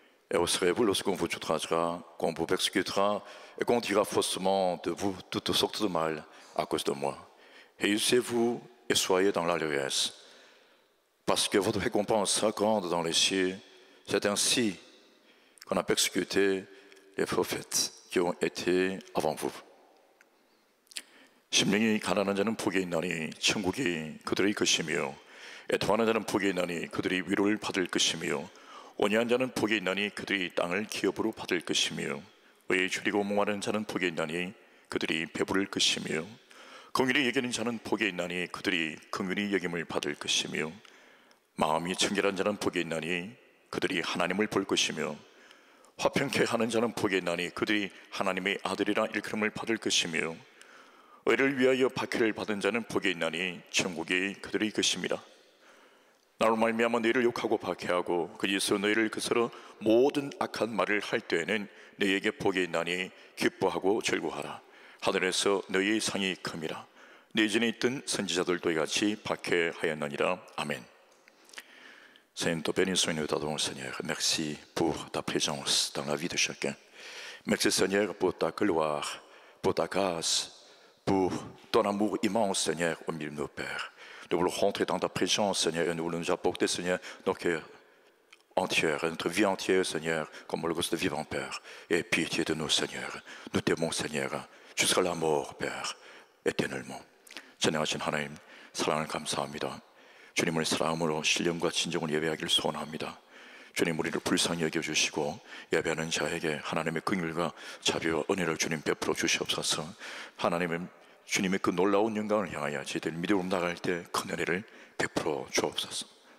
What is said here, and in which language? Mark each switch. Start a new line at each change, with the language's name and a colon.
French: Et vous serez vous lorsqu'on vous outragera, qu'on vous persécutera, et qu'on dira faussement de vous toutes sortes de mal à cause de moi. Réjouissez-vous et soyez dans l'allégresse, parce que votre récompense sera grande dans les cieux. C'est ainsi qu'on a persécuté les prophètes qui ont été avant vous.
Korean: 심령이 가난한 자는 복이 있나니 천국이 그들의 것이며 애통하는 자는 복이 있나니 그들이 위로를 받을 것이며 온유한 자는 복이 있나니 그들이 땅을 기업으로 받을 것이며 의에 줄이고 목마른 자는 복이 있나니 그들이 배부를 것이며 긍휼히 여기는 자는 복이 있나니 그들이 긍휼히 여김을 받을 것이며 마음이 청결한 자는 복이 있나니 그들이 하나님을 볼 것이며 화평케 하는 자는 복이 있나니 그들이 하나님의 아들이라 일컬음을 받을 것이며 의를 위하여 박해를 받은 자는 복이 있나니 천국이 그들의 것입니다. 나로 말미암아 너희를 욕하고 박해하고 그리스도 너희를 거스러 모든 악한 말을 할 때에는 너희에게 복이 있나니 기뻐하고 즐거워하라. 하늘에서 너희의 상이 큼이라. 너희 전에 있던 선지자들도 이같이 박해하였느니라. Amen.
French: Seigneur, nous te bénissons et nous t'adorons, Seigneur. Merci pour ta présence dans la vie de chacun. Merci, Seigneur, pour ta gloire, pour ta grâce, pour ton amour immense, Seigneur, au milieu de nos pères. Nous voulons rentrer dans ta présence, Seigneur, et nous voulons nous apporter, Seigneur, nos cœurs entiers, notre vie entière, Seigneur, comme le de vivant, Père. Et pitié de nous, Seigneur. Nous t'aimons, Seigneur, jusqu'à la mort, Père, éternellement.
Korean: 전능하신 하나님, 사랑을 감사합니다. 주님을 사랑으로 신령과 진정을 예배하기를 소원합니다. 주님, 우리를 불쌍히 여겨주시고 예배하는 자에게 하나님의 긍휼과 자비와 은혜를 주님 베풀어 주시옵소서. 하나님의 주님의 그 놀라운 영광을 향하여 저희들 믿음으로 나갈 때 큰 은혜를 베풀어 주옵소서.